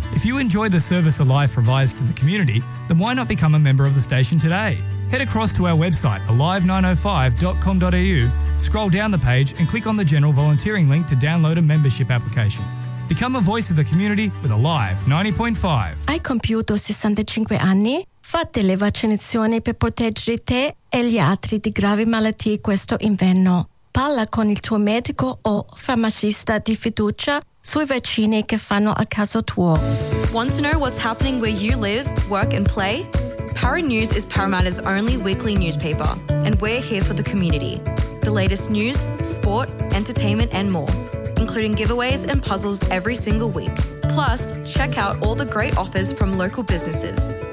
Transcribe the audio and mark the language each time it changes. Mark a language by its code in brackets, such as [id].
[en] If you enjoy the service Alive provides to the community, then why not become a member of the station today? Head across to our website, alive905.com.au, scroll down the page and click on the general volunteering link to download a membership application. Become a voice of the community with Alive 90.5. [it] Hai compiuto 65 anni? Fate le vaccinazioni per proteggere te e gli altri di gravi malattie questo inverno. Parla con il tuo medico o farmacista di fiducia sui vaccini che fanno al caso tuo. [en] Want to know what's happening where you live, work and play? Para News is Parramatta's only weekly newspaper, and we're here for the community. The latest news, sport, entertainment and more, including giveaways and puzzles every single week. Plus, check out all the great offers from local businesses.